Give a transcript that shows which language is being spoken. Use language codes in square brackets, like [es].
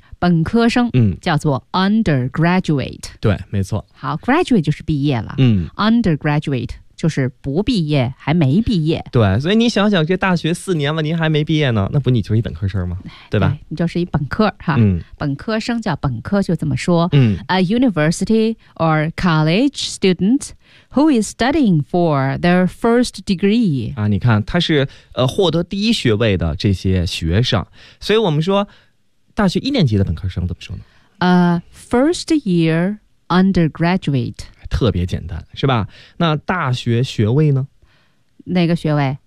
[zh] 本科生，叫做 undergraduate。对，没错。好， graduate 就是毕业了，undergraduate 就是不毕业，还没毕业。对，所以你想想，这大学四年了，您还没毕业呢，那不你就是一本科生吗？对吧？对，你就是一本科哈，本科生叫本科，就这么说。 [en] A university or college student who is studying for their first degree [zh] 啊，你看他是获得第一学位的这些学生，所以我们说。大学一年级的本科生怎么说呢？ [en] First year undergraduate， [zh] 特别简单，是吧？那大学学位呢？哪个学位？